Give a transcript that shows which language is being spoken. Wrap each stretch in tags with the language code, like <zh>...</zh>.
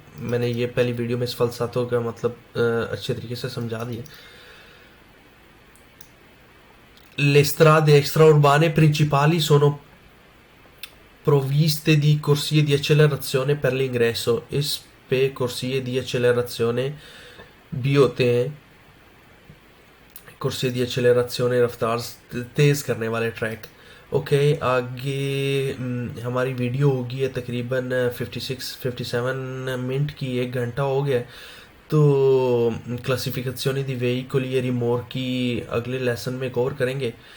<hi>मैंने ये पहली वीडियो में sfalsato का मतलब अच्छे तरीके से समझा दिया।</hi> <it>Le strade extraurbane principali sono provviste di corsie di accelerazione per l'ingresso,</it> <hi>इस पे corsie di accelerazione भी होते हैं। corsie di accelerazione रफ्तार तेज़ करने वाले ट्रैक। ओके, आगे हमारी वीडियो होगी है तकरीबन 56-57 मिनट की, 1 घंटा हो गया। तो क्लासिफिकेशनी दी वेहिकली रिमोर्की अगले लेसन में कवर करेंगे।</hi>